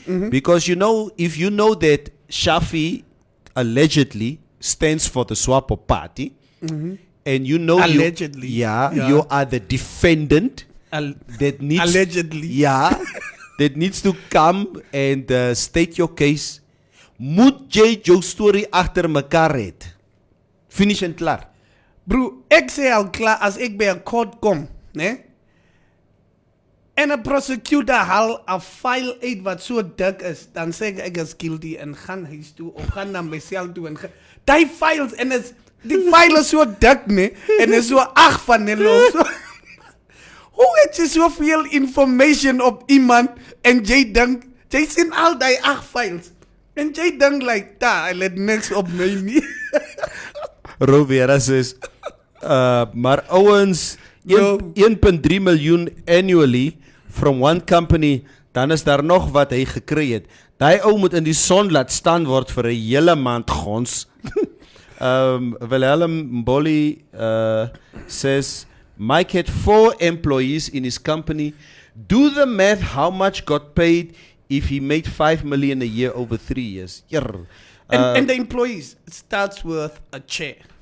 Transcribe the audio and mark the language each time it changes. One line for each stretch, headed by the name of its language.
English: Because if you know that Shafi allegedly stands for the Swapo party, and you know Allegedly. you are the defendant that needs allegedly. that needs to come and state your case.
Afrikaans: Moet jy jou story agter mekaar het. Finish en klaar. Bro, ek sê al klaar as ek by 'n court kom, né? En 'n prosecutor haal 'n file uit wat so dik is, dan sê ek is guilty en gaan huis toe of gaan na my sel toe en die files en die file is so dik, né? En is so 8 van hulle. So, hoe het jy soveel information op iemand en jy dink jy sien al die 8 files en jy dink like, hy let niks op my nie. Rovera says, maar ouens, Yo. 1.3 miljoen
English: annually from one company,
Afrikaans: dan is daar nog wat hy gekry het. Daai ou moet in die son laat staan word vir 'n hele maand gons.
English: Wilhelm Mboli says, Mike had 4 employees in his company. Do the math how much got paid if he made 5 million a year over 3 years. And the employees, it starts with a chair.